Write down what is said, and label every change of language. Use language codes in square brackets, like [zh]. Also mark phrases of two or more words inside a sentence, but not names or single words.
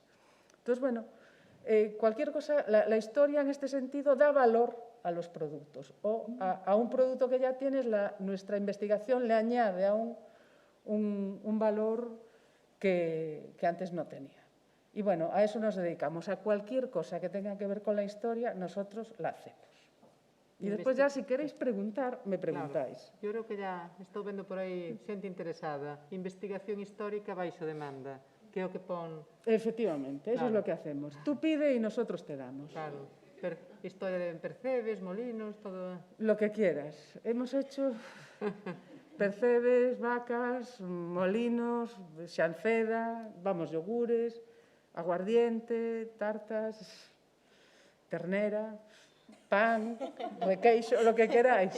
[es] Entonces, bueno, cualquier cosa, la historia en este sentido da valor a los productos o a un producto que ya tienes, nuestra investigación le añade a un valor que antes no tenía. Y bueno, a eso nos dedicamos, a cualquier cosa que tenga que ver con la historia, nosotros la hacemos. [gl] Y despois ya, se queréis preguntar, [es] me preguntáis. Claro. [gl] Eu creo que ya estou vendo por aí xente interesada. Investigación histórica baixo demanda, que é o que pon... [es] Efectivamente, eso es lo que hacemos. Tú pide y nosotros te damos. Claro. Historia de percebes, molinos, todo... Lo que quieras. Hemos hecho percebes, vacas, molinos, xanceda, yogures, aguardiente, tartas, ternera, pan, requeixo, lo que queráis.